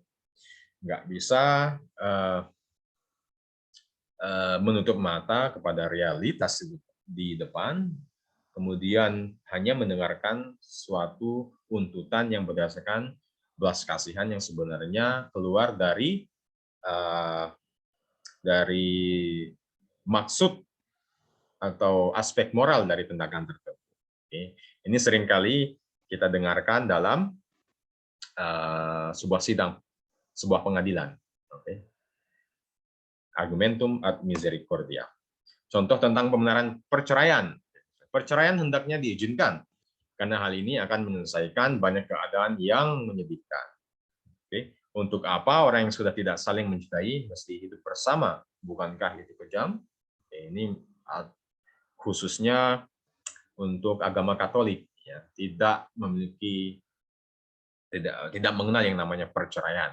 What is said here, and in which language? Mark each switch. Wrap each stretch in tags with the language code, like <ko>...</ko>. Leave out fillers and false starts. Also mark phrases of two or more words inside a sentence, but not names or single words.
<id>Nggak bisa menutup mata kepada realitas di depan, kemudian hanya mendengarkan suatu tuntutan yang berdasarkan belas kasihan yang sebenarnya keluar dari maksud atau aspek moral dari tindakan tertentu. Oke. Ini seringkali kita dengarkan dalam sebuah sidang, sebuah pengadilan. Oke.</id> <la>Argumentum ad misericordia.</la> <id>Contoh tentang pembenaran perceraian. Perceraian hendaknya diizinkan, karena hal ini akan menyelesaikan banyak keadaan yang menyedihkan. Oke. Untuk apa orang yang sudah tidak saling mencintai mesti hidup bersama? Bukankah itu kejam? Ini khususnya untuk agama Katolik, ya, tidak mengenal yang namanya perceraian.</id>